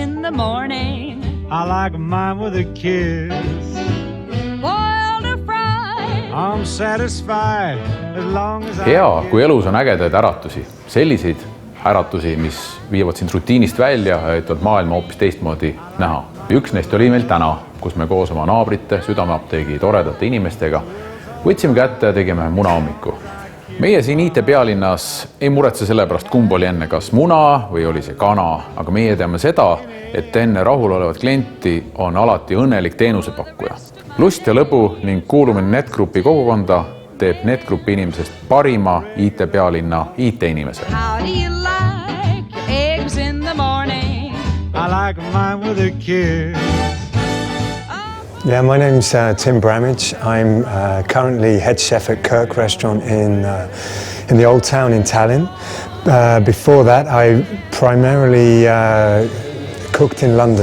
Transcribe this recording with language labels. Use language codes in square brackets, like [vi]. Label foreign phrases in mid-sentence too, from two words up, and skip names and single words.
[en] the morning. I like mine with a kiss. Boiled or fried. I'm satisfied as long as [et] hea, kui elus on ägedaid äratusi, selliseid äratusi, mis viivad sind rutiinist välja ja aitavad maailma hoopis teistmoodi näha. Üks neist oli meil täna, kus me koos oma naabrite, Südameapteegi toredate inimestega võtsime kätte ja tegime munahommiku. Meie siin IT pealinnas ei muretse selle pärast, kumb oli enne, kas muna või oli see kana, aga meie teame seda, et enne rahulolevat klienti on alati õnnelik teenusepakkuja. Lust ja lõbu ning kuulumine NetGroupi kogukonda teeb NetGroupi inimesest parima IT pealinna IT inimese. [en] How do you like your eggs in the morning? I like mine with a kiss. Yeah, my name's Tim Bramage. I'm currently head chef at Kirk Restaurant in the Old Town in Tallinn. Before that, I primarily cooked in London.